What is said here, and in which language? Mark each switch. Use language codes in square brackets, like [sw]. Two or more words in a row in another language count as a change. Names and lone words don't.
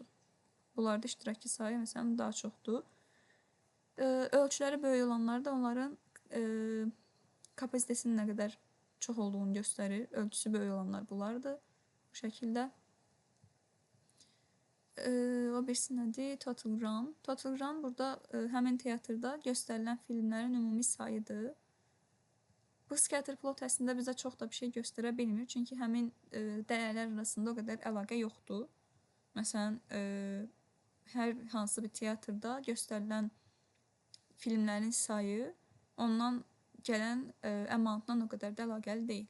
[az] Bunlarda iştirakçı sayı məsələn daha çoxdur. Ölçüləri böyük olanlar da onların kapasitesinin nə qədər çox olduğunu göstərir. Ölçüsü böyük olanlar bunlardır. Bu şəkildə. O birisi nədir? [en] Total run. Total run [az] burada həmin teatrda göstərilən filmlərin ümumi sayıdır. Bu [en] scatter plot [az] əslində bizə çox da bir şey göstərə bilmir. Çünki həmin dəyərlər arasında o qədər əlaqə yoxdur. Məsələn, hər hansı bir teatrda göstərilən filmlərin sayı ondan gələn amountdan o qədər də əlaqəli deyil.